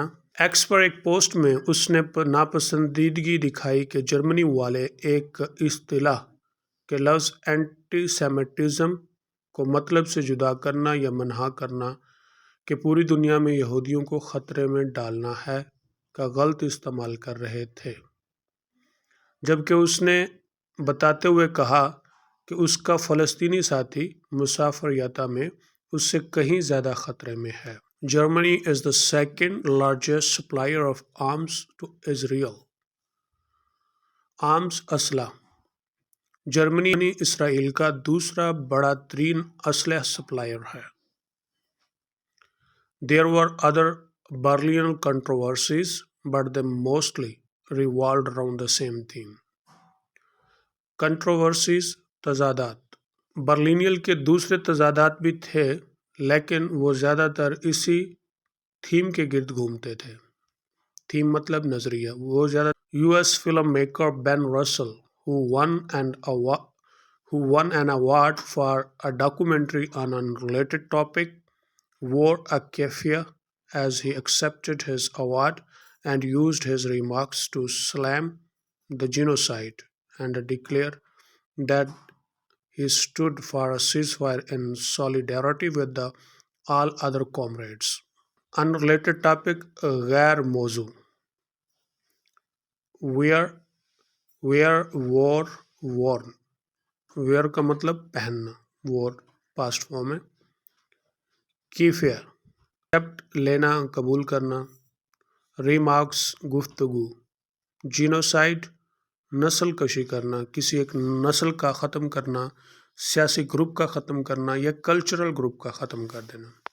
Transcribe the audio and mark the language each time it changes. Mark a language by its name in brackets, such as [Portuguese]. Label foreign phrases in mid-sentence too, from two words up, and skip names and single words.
[Urdu] ایکس پر ایک پوسٹ میں اس نے ناپسندیدگی دکھائی کہ جرمنی والے ایک اصطلاح کے لفظ اینٹی سیمیٹزم کو مطلب سے جدا کرنا یا منہا کرنا کہ پوری دنیا میں یہودیوں کو خطرے میں ڈالنا ہے کا غلط استعمال کر رہے تھے، جبکہ اس نے بتاتے ہوئے کہا کہ اس کا فلسطینی ساتھی مسافر یاتا میں اس سے کہیں زیادہ خطرے میں ہے۔ [English] Germany is the second largest supplier of arms to Israel. [Urdu] آرمز، اسلحہ۔ جرمنی اسرائیل کا دوسرا بڑا ترین اسلحہ سپلائر ہے۔ [English] There were other Berlin controversies, but they mostly revolved around the same theme. [Urdu] Controversies، تضادات۔ برلینیل کے دوسرے تضادات بھی تھے، لیکن وہ زیادہ تر اسی تھیم کے گرد گھومتے تھے۔ تھیم مطلب نظریہ۔ وہ زیادہ [English] US film maker Ben Russell who won an award for a documentary on an unrelated topic wore a keffiyeh as he accepted his award and used his remarks to slam the genocide and declare that He stood for a ceasefire in solidarity with the all other comrades. Unrelated topic, [Urdu] غیر موضوع. [English] Wear wore worn. [Urdu] Wear کا مطلب پہننا. [English] Wore past form ہے. [Urdu] کیفیہ ایکسیپٹ لینا قبول کرنا. ریمارکس گفتگو. جینوسائڈ نسل کشی کرنا، کسی ایک نسل کا ختم کرنا، سیاسی گروپ کا ختم کرنا یا کلچرل گروپ کا ختم کر دینا.